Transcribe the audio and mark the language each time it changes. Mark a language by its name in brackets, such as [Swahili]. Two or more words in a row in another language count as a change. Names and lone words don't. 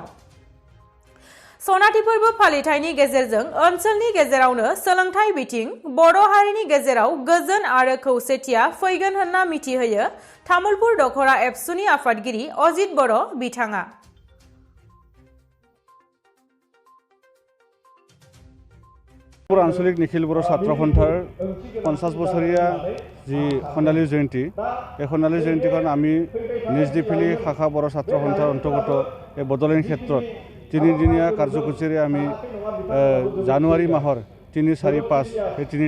[Bodo] सनाथि फोरबो फालिथायनि गेजेरजों ओनसोलनि गेजेरावनो सोलोंथाइ बिथिं, बर' हारिनि गेजेराव गोजोन आरो खौसेथिया फैगोन होनना मिथिहोयो तामुलपुर दख'र एबसुनि आफादगिरि अजित बर' बिथाङा। [Assamese] आंचलिक निखिल बर' ছাত্ৰ সন্থাৰ 50 বছৰীয়া যি সোণালী জয়ন্তী, এই সোণালী জয়ন্তীখন আমি নিজদিফিলি শাখা বৰ ছাত্ৰ সন্থাৰ অন্তৰ্গত এই বডলেণ্ড ক্ষেত্ৰত 3 দিনীয়া কাৰ্যসূচীৰে আমি জানুৱাৰী মাহৰ 3, 4, 5 এই